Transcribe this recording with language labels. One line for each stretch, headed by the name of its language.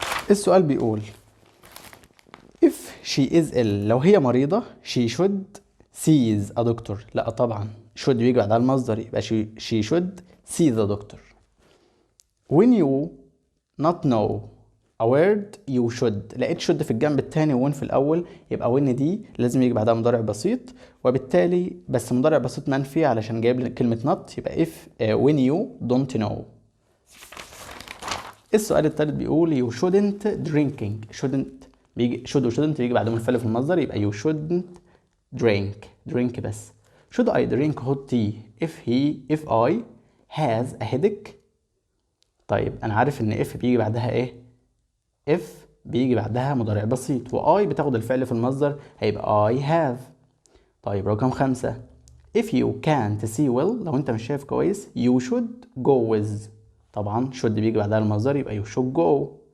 English: السؤال بيقول if she is ill
Arabic: لو هي مريضة
English: she should sees a doctor.
Arabic: لا طبعا should بيجي بعدها المصدر، يبقى
English: she should see the doctor. when you not know a word you should.
Arabic: لقيت should في الجنب التاني وين في الأول، يبقى when دي لازم يجي بعدها مضارع بسيط، وبالتالي بس مضارع بسيط منفي علشان جايب لي كلمة not، يبقى
English: if when you don't know.
Arabic: السؤال الثالث بيقول
English: you shouldn't drinking.
Arabic: should و shouldn't بيجي بعدهم الفعل في المصدر، يبقى
English: you shouldn't drink
Arabic: بس.
English: should I drink hot tea if I has a headache.
Arabic: طيب أنا عارف إن if بيجي بعدها إيه؟ if بيجي بعدها مضارع بسيط، و I بتاخد الفعل في المصدر، هيبقى I have.
English: طيب رقم 5 if you can't see well
Arabic: لو أنت مش شايف كويس
English: you should go with.
Arabic: طبعا should بيجي بعدها المصدر، يبقى
English: you should go.